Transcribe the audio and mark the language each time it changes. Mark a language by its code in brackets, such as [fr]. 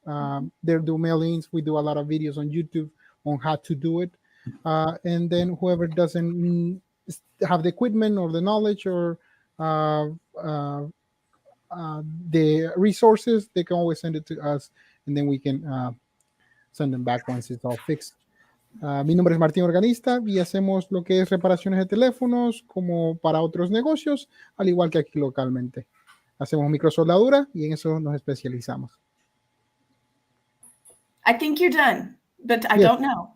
[en] They do mailings. We do a lot of videos on YouTube on how to do it. And then whoever doesn't have the equipment or the knowledge or the resources, they can always send it to us, and then we can send them back once it's all fixed. [es] Mi nombre es Martín Organista y hacemos lo que es reparaciones de teléfonos como para otros negocios, al igual que aquí localmente. Hacemos microsoldadura y en eso nos especializamos. [en] I think you're done, but I don't know.